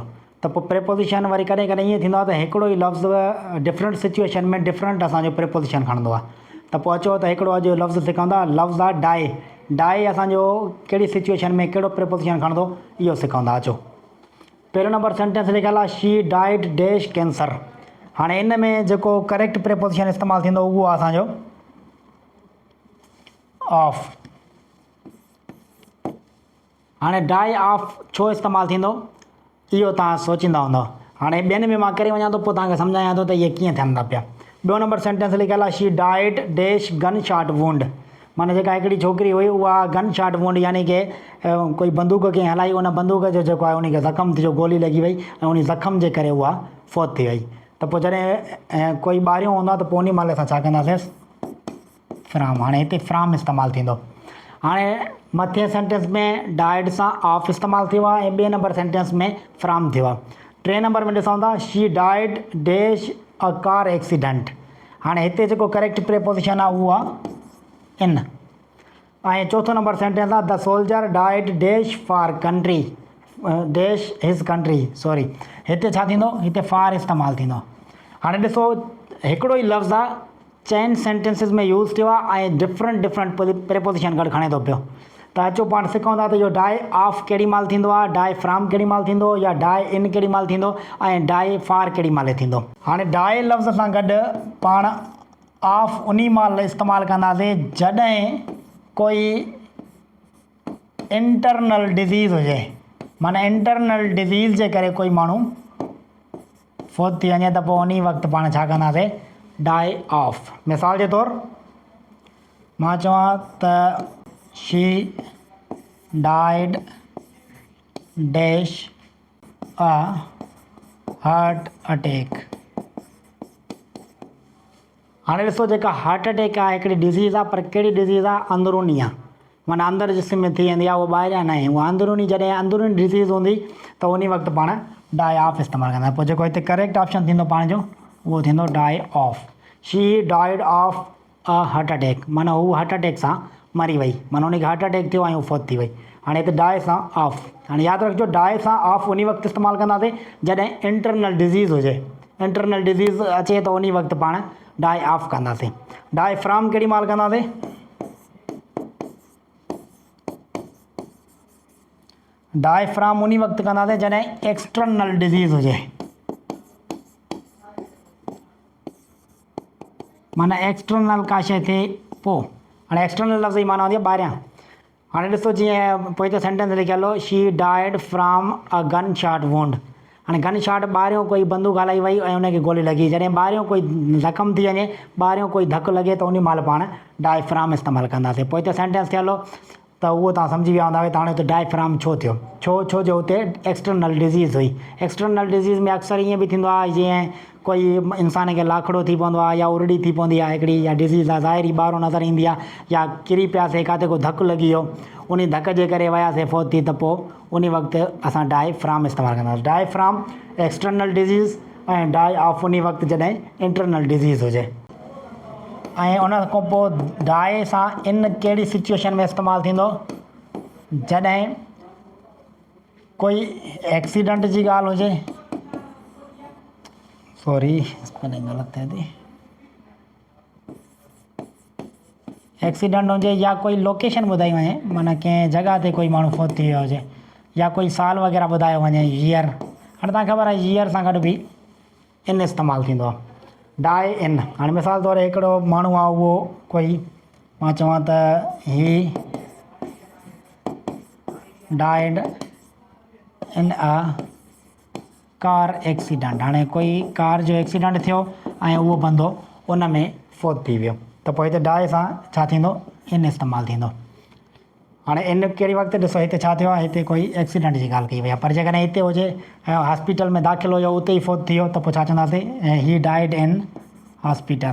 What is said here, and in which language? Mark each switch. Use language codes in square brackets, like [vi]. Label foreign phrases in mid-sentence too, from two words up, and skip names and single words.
[sd] त पोइ प्रेपोजिशन वरी कॾहिं कॾहिं ईअं थींदो आहे त हिकिड़ो ई लफ़्ज़ [en] different situation [sd] में डिफरेंट असांजो प्रेपोजिशन खणंदो आहे। त पोइ अचो त हिकिड़ो अॼु लफ़्ज़ सिखूं था, लफ़्ज़ आहे डाए। डाए असांजो कहिड़ी सिचुएशन में कहिड़ो प्रेपोजिशन खणंदो इहो सिखूं था। अचो पहिरियों [en] number sentence [sd] लिखियलु आहे [en] she died dash cancer. [sd] हाणे इन में जेको [en] correct preposition [sd] इस्तेमालु थींदो उहो आहे असांजो ऑफ। हाणे [en] die of [sd] छो इस्तेमालु थींदो इहो तव्हां सोचींदा हूंदव। हाणे ॿियनि में मां करे वञा थो, पोइ तव्हांखे सम्झायां थो त इहे कीअं थियनि था पिया। ॿियो [en] number sentence [sd] लिखियलु आहे [en] she died dash gun shot wound. [sd] माना जेका हिकिड़ी छोकिरी हुई उहा [en] gun shot wound [sd] यानी कि कोई बंदूक कंहिं हलाई, उन बंदूक जो जेको आहे उनखे ज़ख़्म थियो, गोली लॻी वई ऐं उन ज़ख़्म जे करे उहा फ़ौत थी वई। त पोइ जॾहिं कोई ॿारियों हूंदो आहे त पोइ उन महिल असां छा कंदासीं, फ्राम। हाणे हिते फ्राम इस्तेमालु थींदो। हाणे मथे सेंटेंस में डाइड सां ऑफ इस्तेमालु थियो आहे ऐं ॿिए [en] number sentence [sd] में फ्राम थियो आहे। टे नंबर में ॾिसूं था [en] she died dash a car accident. [sd] हाणे हिते जेको [en] correct preposition [sd] आहे उहो आहे इन। ऐं चोथों [en] number sentence [sd] आहे [en] the soldier died dash for country dash his country. [sd] सॉरी, हिते छा थींदो, हिते फार इस्तेमालु थींदो। हाणे ॾिसो हिकिड़ो ई लफ़्ज़ आहे, चइनि सेंटेंसिस में यूज़ थियो आहे ऐं [en] different preposition [sd] गॾु खणे थो पियो। त अचो पाण सिखूं था त इहो [en] die of [sd] केॾी महिल थींदो आहे, [en] die from [sd] केॾी महिल थींदो, या [en] die in [sd] केॾी महिल थींदो ऐं [en] die for [sd] केॾी महिल थींदो। हाणे डाई लफ़्ज़ सां गॾु पाण ऑफ उन महिल इस्तेमालु कंदासीं जॾहिं कोई [en] internal disease [sd] हुजे। माना [en] internal disease [sd] जे करे कोई माण्हू फ़ौत थी वञे त पोइ उन वक़्तु पाण छा कंदासीं, [en] die of. [sd] मिसाल जे तौरु मां चवां त [en] she died dash a heart attack. [sd] हाणे ॾिसो जेका [en] heart attack [sd] आहे हिकिड़ी डिज़ीज़ आहे, पर कहिड़ी डिज़ीज़ आहे, अंदरूनी आहे। माना अंदरि जिस्म में थी वेंदी आहे, उहा ॿाहिरियां न आहे, उहा अंदरूनी। जॾहिं अंदरूनी डिज़ीज़ हूंदी त उन वक़्तु पाण [en] die of [sd] इस्तेमालु कंदा। पोइ जेको हिते [en] correct option [sd] थींदो पाण जो उहो थींदो [en] die of. she died of a heart attack, [sd] माना हू [en] heart attack [sd] सां मरी वई, माना उनखे [en] heart attack [sd] थियो ऐं हू फ़ौत थी वई। हाणे हिते डाई सां ऑफ। हाणे यादि रखिजो डाई सां ऑफ उन वक़्तु इस्तेमालु कंदासीं जॾहिं [en] internal disease [sd] हुजे। [en] internal disease [sd] अचे त उन वक़्तु पाण [en] die of [sd] कंदासीं। [en] die from [sd] केॾी महिल कंदासीं, [en] die from [sd] उन वक़्तु कंदासीं जॾहिं [en] external disease [sd] हुजे। माना एक्सटर्नल का शइ थिए पोइ। हाणे एक्सटर्नल लफ़्ज़ जी माना हूंदी आहे ॿाहिरियां। हाणे ॾिसो जीअं पोइ हिते सेंटेंस लिखियलु हो [en] she died from a gun shot wound. [sd] हाणे [en] gun shot [sd] ॿाहिरियों कोई बंदूक हलाई वई ऐं उनखे गोली लॻी। जॾहिं ॿाहिरियों कोई ज़ख़्म थी वञे, ॿाहिरियों कोई धकु लॻे त उन महिल पाण [en] die from [sd] इस्तेमालु कंदासीं। पोइ हिते सेंटेंस थियलु हो त उहो तव्हां सम्झी विया हूंदा। त हाणे हुते [en] die from [sd] छो थियो, छो जो हुते [en] external disease [sd] हुई। [en] external disease [sd] में अक्सर ईअं बि थींदो आहे जीअं कोई इंसान खे लाखड़ो थी पवंदो आहे, या उरड़ी थी पवंदी आहे हिकिड़ी, या डिज़ीज़ आहे ज़ाहिरी ॿाहिरों नज़र ईंदी आहे, या किरी पियासीं किथे को धकु लॻी वियो, उन धक जे करे वियासीं फ़ौत थी, त पोइ उन वक़्तु असां [en] die from [sd] इस्तेमालु कंदासीं। [en] die from external disease [sd] ऐं [en] die of [sd] उन वक़्तु जॾहिं [en] internal disease [sd] हुजे। ऐं उन खां पोइ डाई सां इन कहिड़ी सिचुएशन में इस्तेमालु थींदो, जॾहिं कोई एक्सीडेंट जी ॻाल्हि हुजे। [en] sorry spelling [sd] ग़लति थिए थी। एक्सीडेंट हुजे या कोई लोकेशन ॿुधाई वञे, माना कंहिं जॻह ते कोई माण्हू फ़ौत थी वियो हुजे, या कोई साल वग़ैरह ॿुधायो वञे, ईयर। हाणे तव्हांखे ख़बर आहे ईयर सां गॾु बि इन इस्तेमालु थींदो आहे, [en] die in. [sd] हाणे मिसाल तौरु हिकिड़ो माण्हू आहे, उहो कोई मां चवां त [en] he died in a car accident. [sd] हाणे कोई कार जो एक्सीडेंट थियो ऐं उहो बंदो उन में फ़ौत थी वियो, त पोइ हिते डाई सां छा थींदो, इन इस्तेमालु थींदो। हाणे इन कहिड़ी वक़्तु ॾिसो हिते छा थियो आहे, हिते कोई एक्सीडेंट जी ॻाल्हि कई वई आहे, पर जेकॾहिं हिते हुजे हॉस्पिटल में दाख़िल हुयो, उते ई फ़ौत थी वियो, त पोइ छा चवंदासीं, [en] he died in hospital.